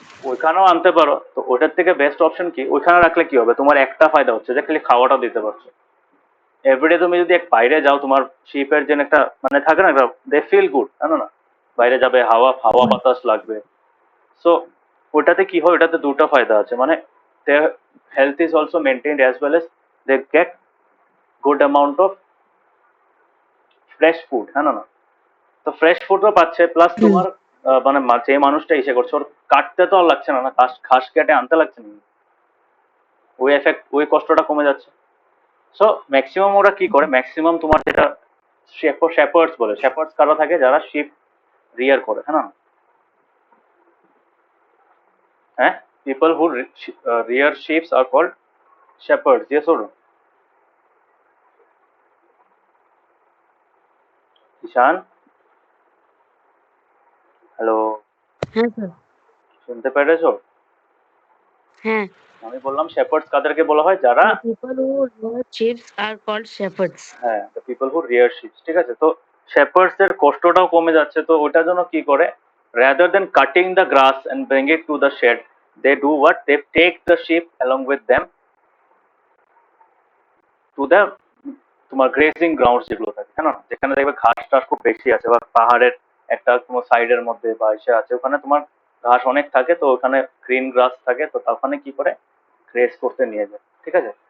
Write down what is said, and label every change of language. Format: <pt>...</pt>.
<bn>ওইখানেও আনতে পারো, তো ওটার থেকে বেস্ট অপশন কি, ওইখানে রাখলে কি হবে, তোমার একটা ফায়দা হচ্ছে যে খালি খাওয়াটা দিতে পারছো। এভরিডে তুমি যদি এক বাইরে যাও, তোমার শিপের যে একটা মানে থাকে না, দে ফিল গুড, জানো না, বাইরে যাবে, হাওয়া হাওয়া বাতাস লাগবে। সো ওটাতে কি হয়, ওটাতে দুটো ফায়দা আছে, মানে</bn> <en>their health is also maintained as well as they get good amount of fresh food,</en> <bn>হ্যাঁ না? তো ফ্রেশ ফুডও পাচ্ছে, প্লাস তোমার মানে যে মানুষটা এসে করছে ওর কাটতে তো আর লাগছে না, না ঘাস ঘাস কেটে আনতে লাগছে না, ওই এফেক্ট ওই কষ্টটা কমে যাচ্ছে। সো ম্যাক্সিমাম ওরা কি করে, ম্যাক্সিমাম তোমার যেটা শেপার্ডস বলে, শেপার্ডস কারা থাকে, যারা শিপ রিয়ার করে, হ্যাঁ না?</bn> <en>হ্যাঁ, people who rear sheeps are called shepherds, yes or no?</en> <bn>Ishan, hello, হ্যাঁ স্যার। শুনতে পেরেছো? হ্যাঁ। আমি বললাম শেপার্ডস কাদেরকে বলা হয়, যারা</bn> <en>The people who rear sheep are called shepherds. হ্যাঁ, the people who rear sheeps.</en> <bn>ঠিক আছে? তো শেপার্ডস এর কষ্টটাও কমে যাচ্ছে, তো ওটার জন্য কি করে,</bn> <en>rather than cutting the grass and bring it to the</en> <bn>shed, they do what, they take the sheep along with them to the তোমার গ্রেজিং গ্রাউন্ডস যেগুলো থাকে, হ্যাঁ না, যেখানে দেখবে ঘাস টাস খুব বেশি আছে, বা পাহাড়ের একটা তোমার সাইডের মধ্যে বা এসে আছে, ওখানে তোমার ঘাস অনেক থাকে, তো ওখানে গ্রিন গ্রাস থাকে, তো ওখানে কি করে গ্রেস করতে নিয়ে যায়। ঠিক আছে?</bn>